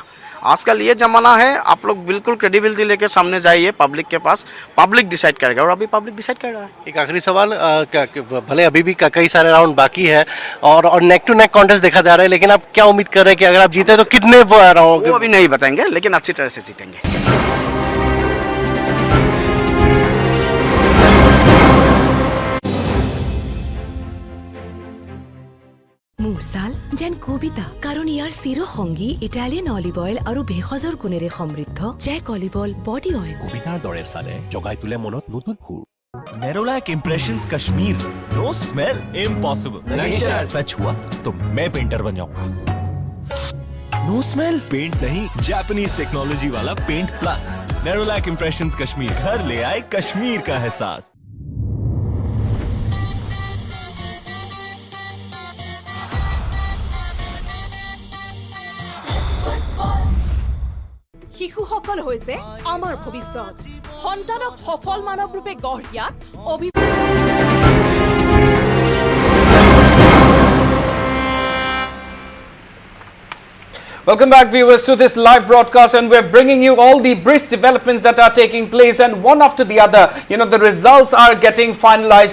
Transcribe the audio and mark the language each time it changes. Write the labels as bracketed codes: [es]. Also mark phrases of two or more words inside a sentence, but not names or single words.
[hi] आजकल ये ज़माना है, आप लोग बिल्कुल क्रेडिबिलिटी लेके सामने जाइए पब्लिक के पास, [en] public decide [hi] करेगा, और अभी [en] public decide [hi] कर रहा है। एक आखिरी सवाल, भले अभी भी कई सारे राउंड बाकी है और [en] neck to neck contest [hi] देखा जा रहा है, लेकिन आप क्या उम्मीद कर रहे हैं कि अगर आप जीते तो कितने राउंड? वो अभी नहीं बताएंगे, लेकिन अच्छी तरह से जीतेंगे। [as] মুরসাল যেন কবিতা, কারণ ইয়াৰ চিৰ সংগী [en] Italian olive oil [as] আৰু ভেষজৰ গুণেৰে সমৃদ্ধ জেক [en] olive oil body oil. [as] কবিতাৰ দৰে চালে জগাই তোলে মনত নতুন সুৰ। [en] Nerolac Impressions Kashmir, no smell impossible. [hi] सच हुआ तो मैं पेंटर बन जाऊंगा। [en] no smell paint [hi] नहीं, [en] Japanese technology [hi] वाला [en] paint plus. [hi] नेरोलैक इम्प्रेशंस कश्मीर, घर ले आए कश्मीर का एहसास। [as] শিশুসকল হৈছে আমাৰ ভৱিষ্যত। সন্তানক সফল মানৱ ৰূপে গঢ় দিয়াত [en] Welcome back, viewers, to this live broadcast, and we're bringing you all the brisk developments that are taking place, and one after the other, the results are getting finalized.